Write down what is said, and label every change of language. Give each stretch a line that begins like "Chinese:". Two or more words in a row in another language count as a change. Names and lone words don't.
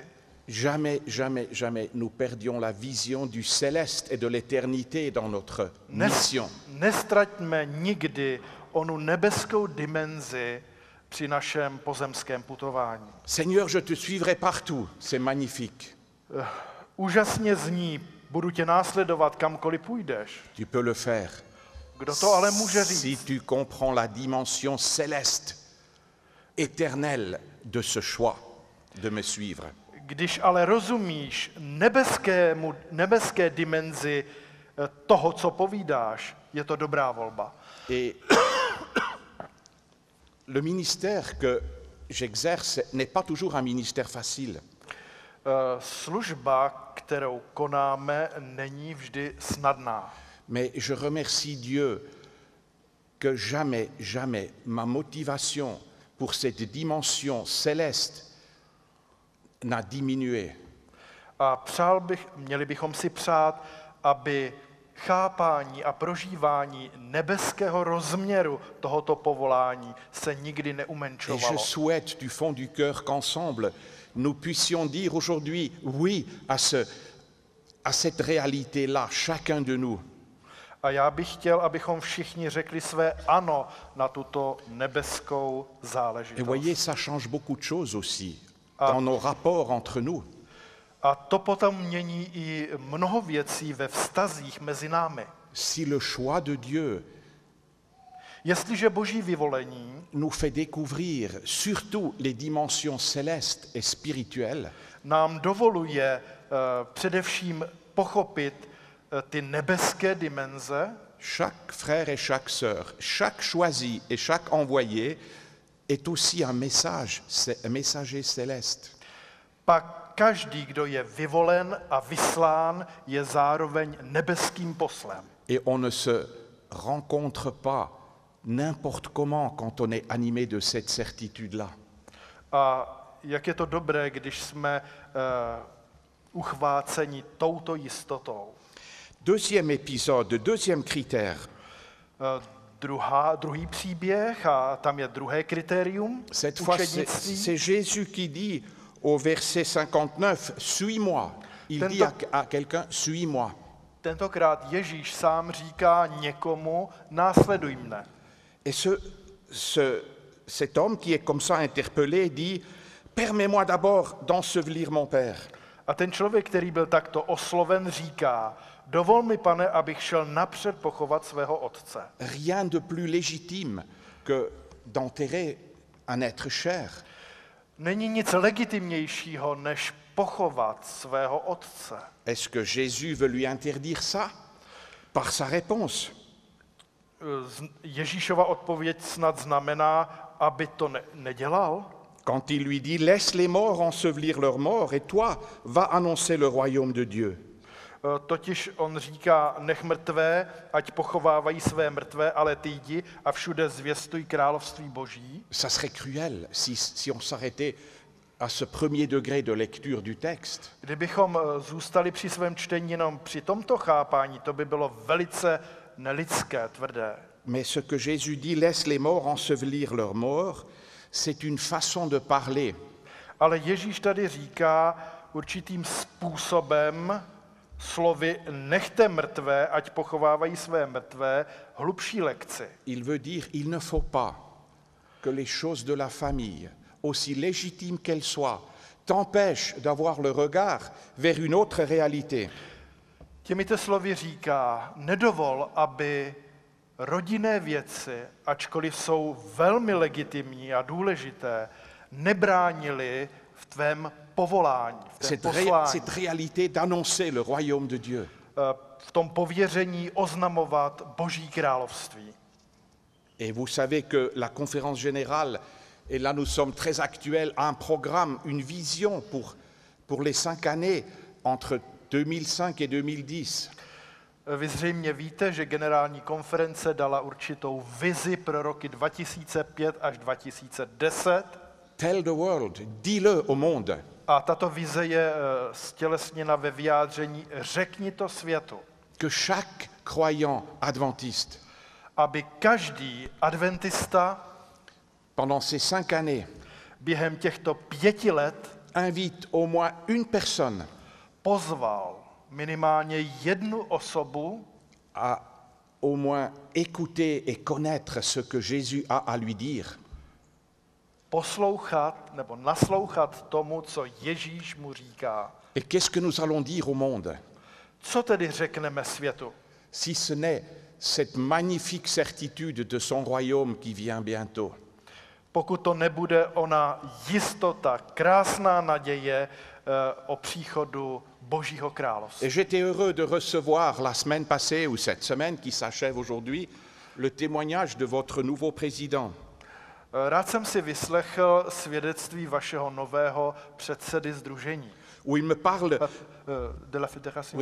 French: jamais, jamais, jamais nous perdions la vision du céleste et de l'éternité dans notre mission.
Czech: nestraťme nikdy onu nebeskou dimenzi při našem pozemském putování.
French: Seigneur, je te suivrai partout, c'est magnifique.
Czech: Úžasně zní, budu tě následovat kamkoliv půjdeš.
French: Tu peux le faire.
Czech: Kdo to ale může
French: Si
Czech: říct?
French: tu comprends la dimension céleste, éternelle de ce choix de me suivre.
Czech: Když ale rozumíš nebeské dimenzi toho, co povídáš, je to dobrá volba.
French: Et le ministère que j'exerce n'est pas toujours un ministère facile.
Czech: Služba, kterou konáme, není vždy snadná.
French: Mais je remercie Dieu que jamais, jamais ma motivation pour cette dimension céleste n'a diminué.
Czech: A měli bychom si přát, aby chápání a prožívání nebeského rozměru tohoto povolání se nikdy
French: Et
Czech: neumenšovalo.
French: je souhaite du fond du cœur qu'ensemble, nous puissions dire aujourd'hui oui à cette réalité-là, chacun de nous.
Czech: A já bych chtěl, abychom všichni řekli své ano na tuto nebeskou
French: Et
Czech: záležitost.
French: voyez, ça change beaucoup de choses aussi dans nos rapports entre nous.
Czech: A to potom mění i mnoho věcí ve vztazích mezi námi.
French: Si le choix de Dieu
Czech: Jestliže Boží vyvolení
French: nous fait découvrir surtout les dimensions célestes et spirituelles,
Czech: nám dovoluje především pochopit ty nebeské dimenze,
French: chaque frère et chaque sœur, chaque choisi et chaque envoyé est aussi un messager céleste.
Czech: pak každý, kdo je vyvolen a vyslán, je zároveň nebeským poslem.
French: Et on ne se rencontre pas n'importe comment quand on est animé de cette certitude-là.
Czech: A jak je to dobré, když jsme uchváceni touto jistotou.
French: Deuxième épisode, deuxième critère,
Czech: Druhý příběh, a tam je druhé kritérium
French: cette fois
Czech: učednictví.
French: c'est Jésus qui dit au verset 59, « Suis-moi ». Il dit à quelqu'un, « Suis-moi ».
Czech: Tentokrát Ježíš sám říká někomu, následuj mne.
French: Et cet homme qui est comme ça interpellé dit, « Permets-moi d'abord d'ensevelir mon père ».
Czech: A ten člověk, který byl takto osloven, říká, dovol mi, pane, abych šel napřed pochovat svého otce.
French: Rien de plus légitime que d'enterrer un être cher.
Czech: Není nic legitimnějšího, než pochovat svého otce.
French: Est-ce que Jésus veut lui interdire ça? Par sa réponse.
Czech: Ježíšova odpověď snad znamená, aby to nedělal?
French: Quand il lui dit « Laisse les morts ensevelir leurs morts et toi, va annoncer le royaume de Dieu ».
Czech: Totiž on říká, nech mrtvé, ať pochovávají své mrtvé, ale ty jdi a všude zvěstuj království Boží.
French: Ça serait cruel si on s'arrêtait à ce premier degré de lecture du texte.
Czech: Kdybychom zůstali při svém čtení jenom při tomto chápání, to by bylo velice nelidské, tvrdé.
French: Mais ce que Jésus dit « Laisse les morts ensevelir leurs morts », c'est une façon de parler.
Czech: Ale Ježíš tady říká určitým způsobem, slovy nechte mrtvé, ať pochovávají své mrtvé, hlubší lekci.
French: Il veut dire il ne faut pas que les choses de la famille, aussi légitimes qu'elles soient, t'empêchent d'avoir le regard vers une autre réalité.
Czech: Těmito slovy říká, nedovol, aby rodinné věci, ačkoliv jsou velmi legitimní a důležité, nebránily v tvém povolání, v tvém poslání.
French: Cette réalité d'annoncer le royaume de Dieu.
Czech: V tom pověření oznamovat Boží království.
French: Et vous savez que la conférence générale, et là nous sommes très actuels, a un programme, une vision pour les 5 années entre 2005 et 2010.
Czech: Vy zřejmě víte, že generální konference dala určitou vizi pro roky 2005 až 2010.
English: Tell the world,
French: dis-le au monde.
Czech: A tato vize je stělesněna ve vyjádření řekni to světu.
French: Que chaque croyant adventiste,
Czech: Aby každý adventista
French: pendant ces 5 années,
Czech: během těchto 5 let
French: invite au moins une personne
Czech: pozval minimálně jednu osobu,
French: à au moins écouter et connaître ce que Jésus a à lui dire.
Czech: poslouchat nebo naslouchat tomu, co Ježíš mu říká.
French: Et qu'est-ce que nous allons dire au monde
Czech: Co tedy řekneme světu?
French: si ce n'est cette magnifique certitude de son royaume qui vient bientôt?
Czech: Pokud to nebude ona jistota, krásná naděje o příchodu Božího království.
French: Et j'étais heureux de recevoir la semaine passée, ou cette semaine qui s'achève aujourd'hui, le témoignage de votre nouveau président.
Czech: Rád jsem si vyslechl svědectví vašeho nového předsedy sdružení.
French: Où il me parle, De la fédération.